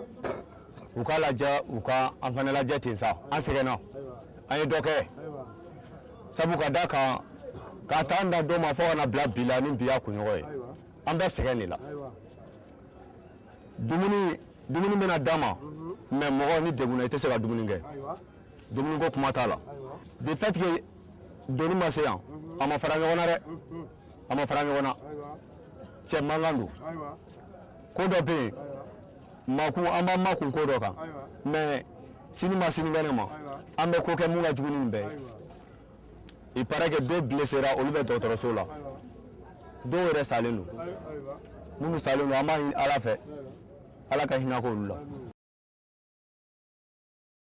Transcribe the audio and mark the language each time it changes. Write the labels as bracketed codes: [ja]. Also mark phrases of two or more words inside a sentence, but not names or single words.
[bm] u k'a lajɛ u ka an fana lajɛ ten sa an sɛgɛnna an ye dɔ kɛ sabu ka da kan k'a ta an da dɔ ma fɔ ka na bila bi la ni bi y'a kunɲɔgɔn ye an bɛ sɛgɛn de la dumuni bɛna d'an ma mais mɔgɔ ni degunna i tɛ se ka dumuni kɛ dumuni ko kuma t'a la [fr] de fait que [bm] doni ma se yan a ma fara ɲɔgɔn na dɛ a ma fara ɲɔgɔn na cɛ mankan don ko dɔ bɛ yen makun an b'an makun ko dɔ kan mais sini ma sinikɛnɛ ma an bɛ ko kɛ mun ka jugu ni nin bɛɛ ye [fr] il paraît que [bm] dɔw blessera olu bɛ dɔgɔtɔrɔso la dɔw yɛrɛ salen don minnu salen don an b'a ɲini Ala fɛ Ala ka hinɛ k'olu la